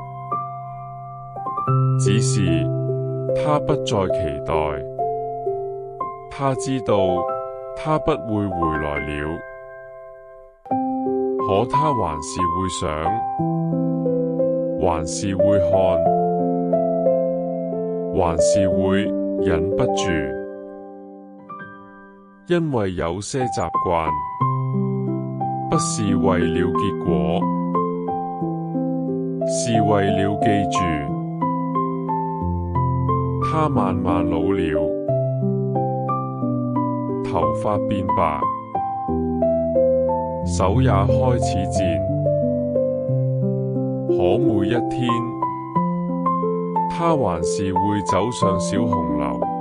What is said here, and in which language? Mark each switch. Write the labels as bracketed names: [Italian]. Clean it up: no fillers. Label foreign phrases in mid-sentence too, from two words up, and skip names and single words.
[Chinese] 只是他不再期待，他知道他不會回來了。可他還是會想，還是會看，還是會忍不住，因為有些習慣不是為了結果，是為了記住。他慢慢老了，頭髮變白，手也開始賤，可每一天，他還是會走上小紅樓。